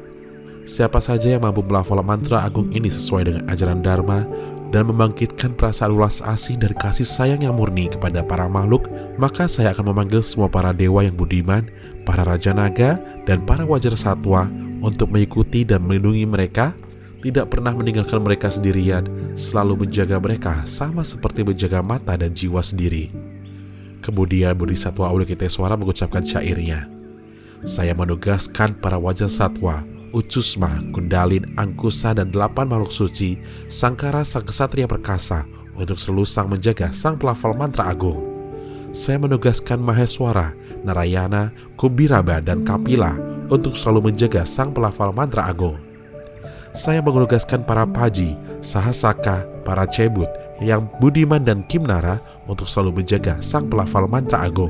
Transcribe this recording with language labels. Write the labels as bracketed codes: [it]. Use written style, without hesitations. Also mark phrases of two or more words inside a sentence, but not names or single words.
[id] Siapa saja yang mampu melafal mantra agung ini sesuai dengan ajaran Dharma dan membangkitkan perasaan ulas asih dan kasih sayang yang murni kepada para makhluk, maka saya akan memanggil semua para dewa yang budiman, para raja naga, dan para wajar satwa untuk mengikuti dan melindungi mereka, tidak pernah meninggalkan mereka sendirian, selalu menjaga mereka sama seperti menjaga mata dan jiwa sendiri. Kemudian Bodhisattva Avalokiteswara mengucapkan syairnya, "Saya menugaskan para wajar satwa, Ucusma, Kundalin, Angkusa, dan 8 makhluk suci, Sangkara, sang kesatria perkasa, untuk selalu sang menjaga sang pelafal mantra agung. Saya menugaskan Maheswara, Narayana, Kumbiraba, dan Kapila untuk selalu menjaga sang pelafal mantra agung. Saya menugaskan para Paji, Sahasaka, para Cebut, yang budiman dan Kimnara untuk selalu menjaga sang pelafal mantra agung.